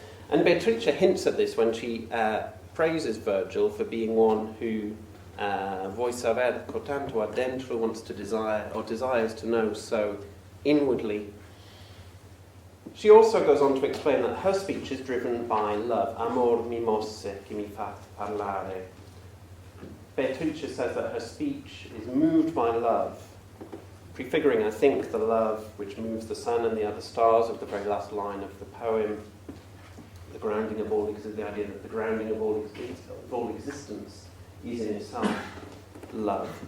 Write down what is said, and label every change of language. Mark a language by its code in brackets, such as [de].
[en] And Beatrice hints at this when she praises Virgil for being one who [it] vuoi saber tanto adentro, [en] wants to desire, or desires to know so inwardly. She also goes on to explain that her speech is driven by love. [it] Amor mi mosse che mi fa parlare. [en] Beatrice says that her speech is moved by love, prefiguring, I think, the love which moves the sun and the other stars of the very last line of the poem. The grounding of all existence, the idea that the grounding of all existence is in itself love.